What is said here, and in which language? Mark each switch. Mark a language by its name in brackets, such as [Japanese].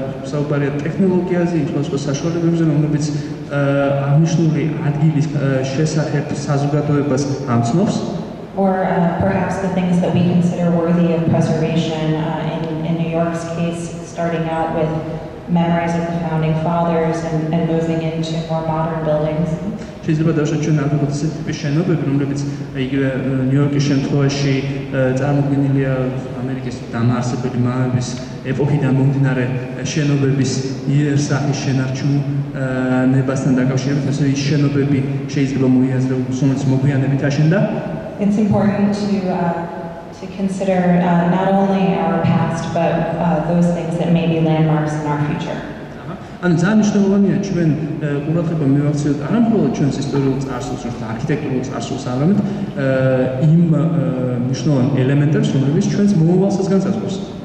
[Georgian] საუბარია ტექნოლოგიაზე, სხვა საშუალებებზე, რომლებიც აღნიშნული ადგილის შესახებ საზოგადოებას ამცნობს. [English] Or perhaps the things that we consider worthy of preservation. In New York's case, starting out with memories of the founding fathers and moving into more modern buildings. [Georgian] შეიძლება დავუშვათ ჩვენ ალბათ ესეთი ტიპის შენობები, რომლებიც იგივე ნიუ-იორკის შემთხვევაში წარმოდგენილია ამერიკის დამაარსებელი მამების ეპოქიდან მომდინარე შენობების იერსახის შენარჩუნებასთან დაკავშირებით, ასე ის შენობები შეიძლება მოიაზროს, რომელიც მოგვიანებით აშენდა. [English] It's important to consider not only our past, but those things that may be landmarks in our future. [Georgian] ანუ ძალიან მნიშვნელოვანია ჩვენ ყურადღება მივაქციოთ არა მხოლოდ ჩვენს ისტორიულ წარსულს, თუმცა არქიტექტურულ წარსულს, არამედ იმ მნიშვნელოვან ელემენტებს, რომლებიც ჩვენს მომავალსაც განსაზღვრავს.